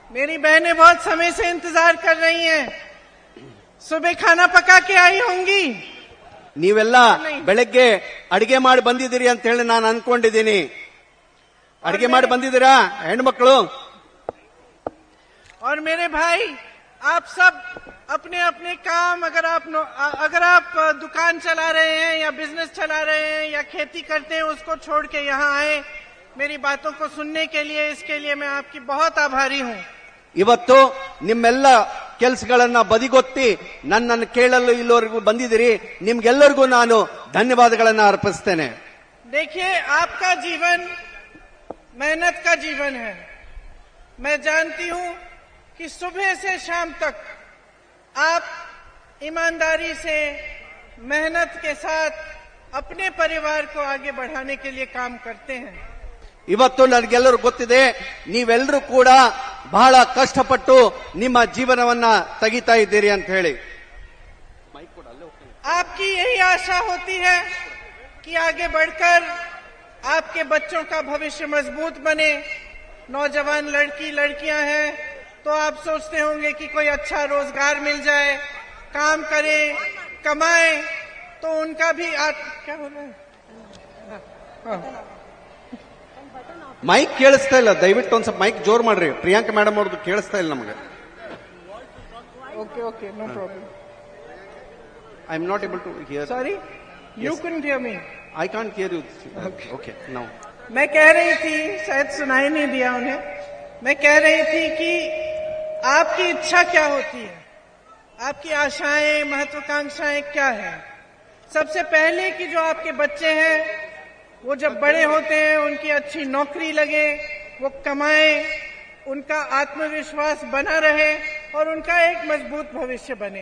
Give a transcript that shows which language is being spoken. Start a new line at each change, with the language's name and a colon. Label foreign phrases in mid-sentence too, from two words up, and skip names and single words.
Hindi: मेरी बहनें बहुत समय से इंतजार कर रही हैं। सुबह खाना पका के आई होंगी।
Kannada: ನೀವೆಲ್ಲ ಬೆಳಗ್ಗೆ ಅಡಿಗೆ ಮಾಡಿ ಬಂದಿದ್ದೀರಿ ಅಂತ ಹೇಳಿ ನಾನು ಅನ್ಕೊಂಡಿದ್ದೀನಿ. ಅಡಿಗೆ ಮಾಡಿ ಬಂದಿದ್ದೀರಾ ಹೆಣ್ಮಕ್ಳು?
Hindi: और मेरे भाई, आप सब अपने अपने काम, अगर आप दुकान चला रहे हैं या बिजनेस चला रहे हैं या खेती करते हैं, उसको छोड़ के यहाँ आए मेरी बातों को सुनने के लिए। इसके लिए मैं आपकी बहुत आभारी हूँ।
Kannada: ಇವತ್ತು ನಿಮ್ಮೆಲ್ಲ ಕೆಲಸಗಳನ್ನ ಬದಿಗೊತ್ತಿ ನನ್ನನ್ನು ಕೇಳಲು ಇಲ್ಲಿವರೆಗೂ ಬಂದಿದ್ದೀರಿ. ನಿಮ್ಗೆಲ್ಲರಿಗೂ ನಾನು ಧನ್ಯವಾದಗಳನ್ನ ಅರ್ಪಿಸ್ತೇನೆ.
Hindi: देखिए, आपका जीवन मेहनत का जीवन है। मैं जानती हूँ कि सुबह से शाम तक आप ईमानदारी से, मेहनत के साथ अपने परिवार को आगे बढ़ाने के लिए काम करते हैं।
Kannada: ಇವತ್ತು ನನಗೆಲ್ಲರೂ ಗೊತ್ತಿದೆ, ನೀವೆಲ್ಲರೂ ಕೂಡ ಬಹಳ ಕಷ್ಟಪಟ್ಟು ನಿಮ್ಮ ಜೀವನವನ್ನ ತೆಗಿತಾ ಇದ್ದೀರಿ ಅಂತ ಹೇಳಿ.
Hindi: आपकी यही आशा होती है कि आगे बढ़कर आपके बच्चों का भविष्य मजबूत बने। नौजवान लड़कियां हैं तो आप सोचते होंगे कि कोई अच्छा रोजगार मिल जाए, काम करें, कमाएं, तो उनका भी क्या बोल रहे हैं?
Kannada: ಮೈಕ್ ಕೇಳಿಸ್ತಾ ಇಲ್ಲ, ದಯವಿಟ್ಟು ಒಂದ್ ಸ್ವಲ್ಪ ಮೈಕ್ ಜೋರ್ ಮಾಡ್ರಿ. ಪ್ರಿಯಾಂಕಾ ಮೇಡಮ್ ಅವ್ರದ್ದು ಕೇಳಿಸ್ತಾ ಇಲ್ಲ ನಮಗೆ.
English: okay, no problem. I am not able to hear. sorry, you couldn't hear me. I can't hear you. Okay, now.
Hindi: मैं कह रही थी, शायद सुनाई नहीं दिया उन्हें, मैं कह रही थी कि आपकी इच्छा क्या होती है, आपकी आशाएं, महत्वाकांक्षाएं क्या है। सबसे पहले कि जो आपके बच्चे हैं वो जब बड़े होते हैं, उनकी अच्छी नौकरी लगे, वो कमाएं, उनका आत्मविश्वास बना रहे और उनका एक मजबूत भविष्य बने।